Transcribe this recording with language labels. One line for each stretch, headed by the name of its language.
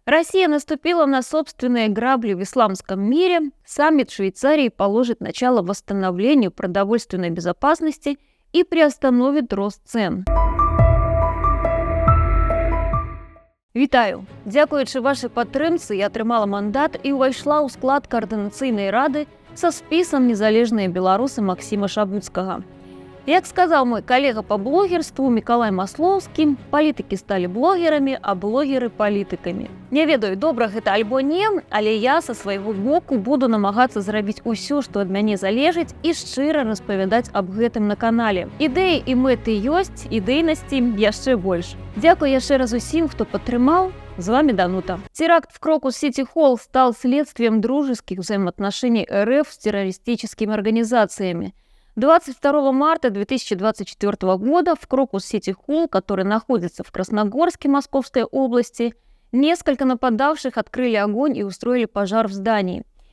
Russian: Россия наступила на собственные грабли в исламском мире. Саммит Швейцарии положит начало восстановлению продовольственной безопасности и приостановит рост цен.
Ukrainian: Вітаю! Дякуючи вашій підтримці, я отримала мандат і увійшла у склад Координаційної ради со списом «Незалежные белорусы» Максима Шабуцкого.
Russian: Як сказал мой коллега по блогерству Миколай Масловский, политики стали блогерами, а блогеры – политиками.
Belarusian: Не ведаю, добра гэта альбо не, але я со свайго боку буду намагацца зрабіць усё, што ад мяне залежыць, і шчыра распавядаць аб гэтым на канале. Ідэі і мэты ёсць, ідэйнасці яшчэ больш. Дзякуй яшчэ раз усім, хто падтрымаў.
Russian: С вами Данута. Теракт в Крокус-Сити-Холл стал следствием дружеских взаимоотношений РФ с террористическими организациями. 22 марта 2024 года в Крокус-Сити-Холл, который находится в Красногорске Московской области, несколько нападавших открыли огонь и устроили пожар в здании.